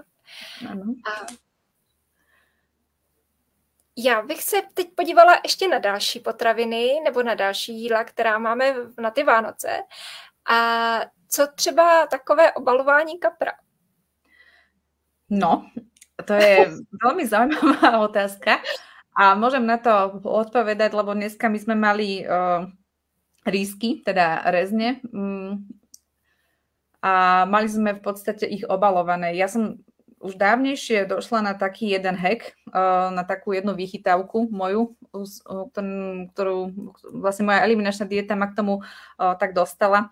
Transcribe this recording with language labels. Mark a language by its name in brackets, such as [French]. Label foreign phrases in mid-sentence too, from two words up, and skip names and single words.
[Czech] A já bych se teď podívala ještě na další potraviny nebo na další jídla, která máme na ty Vánoce. A co třeba takové obalování kapra? [Slovak] No, to je veľmi zaujímavá otázka. A môžem na to odpovedať, lebo dneska my sme mali lístky, teda rezne, a mali sme v podstate ich obalované. Ja som už dávnejšie došla na taký jeden hack, na takú jednu vychytávku moju, ktorú vlastne moja eliminačná dieta ma k tomu tak dostala.